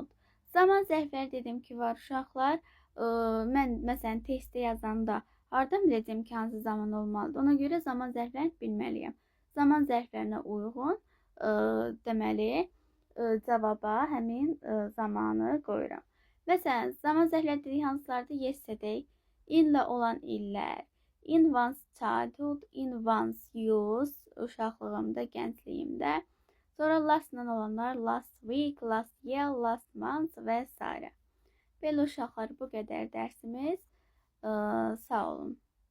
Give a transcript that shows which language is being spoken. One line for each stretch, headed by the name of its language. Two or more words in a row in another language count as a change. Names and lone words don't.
Azerbaijani: Zaman zərfləri dedim ki, var uşaqlar. Mən məsələn testdə yazanda hardan biləcəm ki, hansı zaman olmalıdır? Ona görə zaman zərflərini bilməliyəm. Zaman zərflərinə uyğun deməli cavaba həmin zamanı qoyuram. Məsələn, zaman zərfləri dedik hansılardır? Yesterday, in-lə olan illər,
English: in one's childhood, in one's youth,
Azerbaijani: uşaqlığımda, gəncliyimdə. Sonra last-la olanlar
English: last week, last year, last month
Azerbaijani: və s. Belə uşaqlar, bu qədər dərsimiz. Sağ olun.